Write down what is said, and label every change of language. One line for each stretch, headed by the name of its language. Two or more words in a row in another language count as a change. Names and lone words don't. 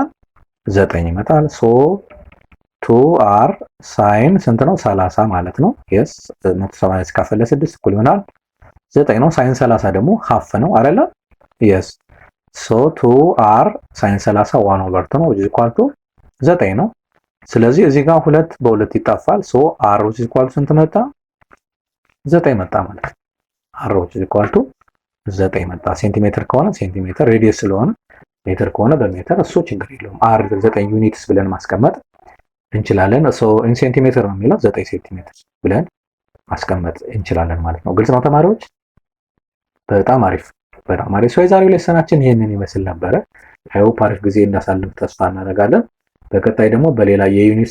Amharic: 9 ይመጣል። ሶ 2r ሳይን ስንት ነው? 30 ማለት ነው። yes 180 ሲካፈል ለ6 እኩል ይሆናል 9 ነው። ሳይን 30 ደግሞ ሃፍ ነው አይደለ? yes ሶ 2r ሳይን 30 1/2 ነው
English: which is equal to
Amharic: 9 ነው። ስለዚህ እዚህ ጋር 2 በ2 ይጣፋል። ሶ r which is equal to ስንት መጣ? 9 መጣ ማለት ነው። r
English: which is equal to
Amharic: 9 መጣ። ሴንቲሜትር ከሆነ ሴንቲሜትር፣ ሬዲየስ ስለሆነ ሜትር ከሆነ በሜትር፣ እሱ ችግር የለውም። r 9 ዩኒትስ ብለን ማስቀመጥ እንችላለን። ሶ
English: in centimeter
Amharic: ነው የሚለው 9 ሴንቲሜትር ብለን ማስቀመጥ እንችላለን ማለት ነው። ግልጽ ነው ተማሪዎች? በጣም አሪፍ በጣም አሪፍ። ሶ የዛሬው ሌሰናችን ይሄንን ይመስል ነበረ። አይሆፕ አሪፍ ጊዜ እንዳሳልፍ ተስፋ እናደርጋለን። በቀጣይ ደግሞ በሌላ የዩኒት